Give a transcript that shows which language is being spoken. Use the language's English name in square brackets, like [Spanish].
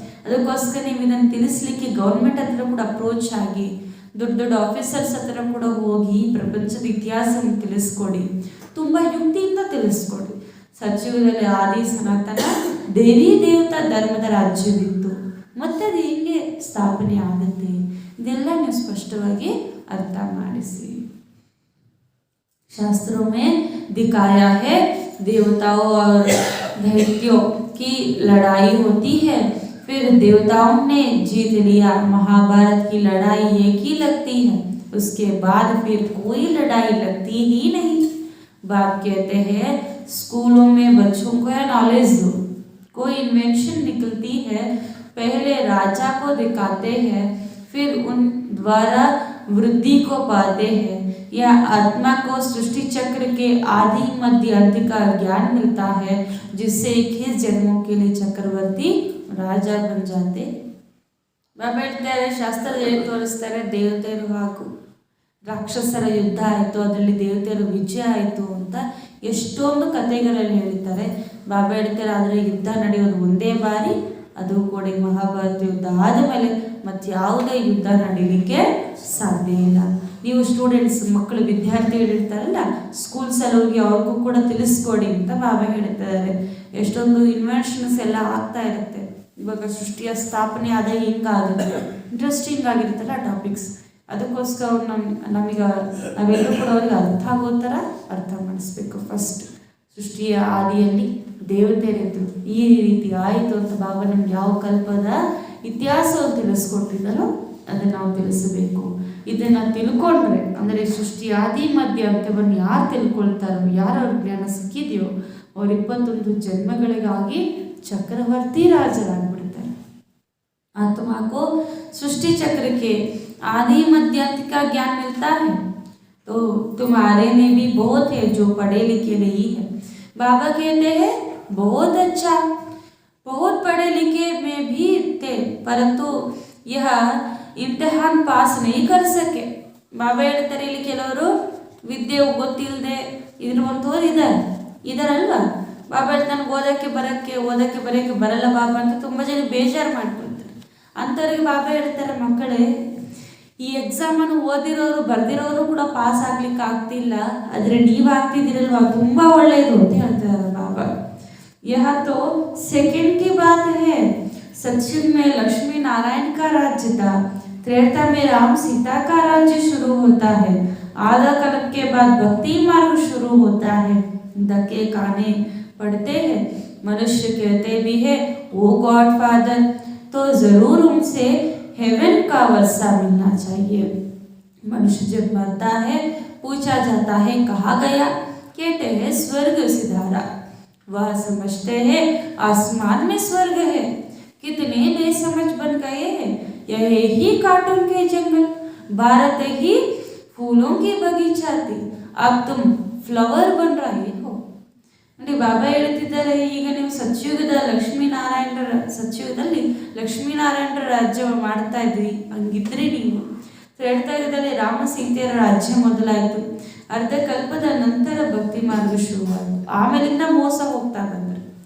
[Kannada] ಅದಕ್ಕೋಸ್ಕರ ನೀವು ಇದನ್ನು ತಿಳಿಸ್ಲಿಕ್ಕೆ ಗೌರ್ಮೆಂಟ್ ಹತ್ರ ಕೂಡ ಅಪ್ರೋಚ್ ಆಗಿ, ದೊಡ್ಡ ದೊಡ್ಡ ಆಫೀಸರ್ಸ್ ಹತ್ರ ಕೂಡ ಹೋಗಿ ಪ್ರಪಂಚದ ಇತಿಹಾಸವನ್ನು ತಿಳಿಸ್ಕೊಡಿ, ತುಂಬ ಯುಕ್ತಿಯಿಂದ ತಿಳಿಸ್ಕೊಡಿ. ಸತ್ಯುಗದಲ್ಲಿ ಆದಿ ಸನಾತನ ದೇವಿ ದೇವತಾ ಧರ್ಮದ ರಾಜ್ಯವಿತ್ತು, ಮತ್ತೆ ಅದು ಹೇಗೆ ಸ್ಥಾಪನೆ ಆಗುತ್ತೆ, ಇದೆಲ್ಲ ನೀವು ಸ್ಪಷ್ಟವಾಗಿ अर्थ ಮಾಡಿಸಿ. शास्त्रों में दिखाया है देवताओं और दैत्यों की लड़ाई होती है, फिर देवताओं ने जीत लिया, महाभारत की लड़ाई एक ही लगती है, उसके बाद फिर कोई लड़ाई लगती ही नहीं. बाप कहते हैं स्कूलों में बच्चों को नॉलेज दो, कोई इन्वेंशन निकलती है पहले राजा को दिखाते हैं, फिर उन द्वारा वृद्धि को पाते हैं, या आत्मा को सृष्टि चक्र के आदि मध्य अंत का ज्ञान मिलता है, जिससे 21 जन्मों के लिए चक्रवर्ती राजा बन जाते. ಬಾಬಾ ಹೇಳ್ತಾರೆ, ಶಾಸ್ತ್ರದಲ್ಲಿ ತೋರಿಸ್ತಾರೆ, ದೇವತೆಯರು ಹಾಗೂ ರಾಕ್ಷಸರ ಯುದ್ಧ ಆಯಿತು, ಅದರಲ್ಲಿ ದೇವತೆಯರು ವಿಜಯ ಆಯಿತು ಅಂತ ಎಷ್ಟೊಂದು ಕಥೆಗಳಲ್ಲಿ ಹೇಳ್ತಾರೆ. ಬಾಬಾ ಹೇಳ್ತಾರೆ, ಆದರೆ ಯುದ್ಧ ನಡೆಯೋದು ಒಂದೇ ಬಾರಿ, ಅದು ಕೂಡ ಮಹಾಭಾರತ ಯುದ್ಧ ಆದಮೇಲೆ ಮತ್ತು ಯಾವುದೇ ಯುದ್ಧ ನಡೀಲಿಕ್ಕೆ ಸಾಧ್ಯ ಇಲ್ಲ. ನೀವು ಸ್ಟೂಡೆಂಟ್ಸ್ ಮಕ್ಕಳು ವಿದ್ಯಾರ್ಥಿಗಳಿರ್ತಾರಲ್ಲ ಸ್ಕೂಲ್ಸಲ್ಲಿ ಹೋಗಿ ಅವ್ರಿಗೂ ಕೂಡ ತಿಳಿಸ್ಕೊಡಿ ಅಂತ ಬಾಬಾ ಹೇಳ್ತಿದ್ದಾರೆ. ಎಷ್ಟೊಂದು ಇನ್ವೆನ್ಷನ್ಸ್ ಎಲ್ಲ ಆಗ್ತಾ ಇರುತ್ತೆ. ಇವಾಗ ಸೃಷ್ಟಿಯ ಸ್ಥಾಪನೆ ಆದ ಹಿಂಗಾಗುತ್ತೆ, ಇಂಟ್ರೆಸ್ಟಿಂಗ್ ಆಗಿರುತ್ತಲ್ಲ ಟಾಪಿಕ್ಸ್, ಅದಕ್ಕೋಸ್ಕರ ಅವ್ರು ನಾವೆಲ್ಲರೂ ಕೂಡ ಅವ್ರಿಗೆ ಅರ್ಥ ಆಗೋ ಥರ ಅರ್ಥ ಮಾಡಿಸ್ಬೇಕು. ಫಸ್ಟ್ ಸೃಷ್ಟಿಯ ಆದಿಯಲ್ಲಿ ದೇವತೆಯರಿದ್ರು, ಈ ರೀತಿ ಆಯಿತು ಅಂತ ಬಾಬಾ ನಮ್ಗೆ ಯಾವ ಕಲ್ಪದ ಇತಿಹಾಸವನ್ನು ತಿಳಿಸ್ಕೊಟ್ಟಿದ್ದಾರೋ ಅದನ್ನು ನಾವು ತಿಳಿಸಬೇಕು. ಇದನ್ನು ತಿಳ್ಕೊಂಡ್ರೆ ಅಂದರೆ ಸೃಷ್ಟಿ ಆದಿ ಮಧ್ಯ ಅಂತ್ಯವನ್ನು ಯಾರು ತಿಳ್ಕೊಳ್ತಾರೋ, ಯಾರು ಅವ್ರ ಜ್ಞಾನ ಸಿಕ್ಕಿದೆಯೋ ಅವ್ರು 21 ಜನ್ಮಗಳಿಗಾಗಿ ಚಕ್ರವರ್ತಿ ರಾಜರಾಗ್ಬಿಡ್ತಾರೆ. [Hindi] आत्मा को सृष्टि चक्र के आदि मध्य अंत का ज्ञान मिलता है, तो तुम्हारे में भी बहुत है जो पढ़े लिखे नहीं है. बाबा कहते हैं बहुत अच्छा, बहुत पढ़े लिखे में भी थे, परंतु यह इम्तिहान पास नहीं कर सके. [Kannada] ಬಾಬಾ ಹೇಳ್ತಾರೆ, ಇಲ್ಲಿ ಕೆಲವರು ವಿದ್ಯೆ ಗೊತ್ತಿಲ್ಲದೆ ಇರುವಂಥವ್ರು ಇದಾರಲ್ವಾ. ಬಾಬಾ ನನಗೆ ಓದೋಕ್ಕೆ ಬರೋಕ್ಕೆ ಬರಲ್ಲ ಬಾಬಾ ಅಂತ ತುಂಬ ಜನ ಬೇಜಾರು ಮಾಡ್ಕೊಳ್ತಾರೆ. ಅಂಥವ್ರಿಗೆ ಬಾಬಾ ಹೇಳ್ತಾರೆ, ಮಕ್ಕಳೇ ಈ ಎಕ್ಸಾಮನ್ನು ಓದಿರೋರು ಬರೆದಿರೋರು ಕೂಡ ಪಾಸ್ ಆಗ್ಲಿಕ್ಕೆ ಆಗ್ತಿಲ್ಲ, ಆದರೆ ನೀವು ಆಗ್ತಿದ್ದೀರಲ್ವಾ ತುಂಬ ಒಳ್ಳೆಯದು ಅಂತ ಹೇಳ್ತಾರೆ ಬಾಬಾ. [Hindi] यह तो सेकंड की बात है. सत्युग में लक्ष्मी नारायण का राज्य था, त्रेता में राम सीता का राज्य शुरू होता है, आधा कल्प के बाद भक्ति मार्ग शुरू होता है. धक्के खाने पड़ते हैं, मनुष्य कहते भी है ओ गॉड फादर, तो ज़रूर उनसे हेवन का वर्षा मिलना चाहिए। मनुष्य जब मरता है पूछा जाता है कहाँ गया, कहते हैं स्वर्ग सिधारा। वह समझते हैं आसमान में स्वर्ग है। कितने बेसमझ बन गए हैं, यह ही कार्टून के जंगल, भारत ही फूलों की बगीचा थी, अब तुम ಫ್ಲವರ್ ಬನ್ ರಹೆ ಹೋ. [Kannada] ನೋಡಿ ಬಾಬಾ ಹೇಳ್ತಿದ್ದಾರೆ, ಈಗ ನೀವು ಸತ್ಯುಗದಲ್ಲಿ ಲಕ್ಷ್ಮೀನಾರಾಯಣರ ರಾಜ್ಯ ಮಾಡ್ತಾ ಇದ್ರಿ, ಹಂಗಿದ್ರಿ ನೀವು. ತ್ರೇತಾಯುಗದಲ್ಲಿ ರಾಮ ಸೀತೆಯರ ರಾಜ್ಯ ಮೊದಲಾಯಿತು, ಅರ್ಧ ಕಲ್ಪದ ನಂತರ ಭಕ್ತಿ ಮಾರ್ಗ ಶುರುವಾಯಿತು, ಆಮೇಲಿಂದ ಮೋಸ ಹೋಗ್ತಾ ಬಂದರು.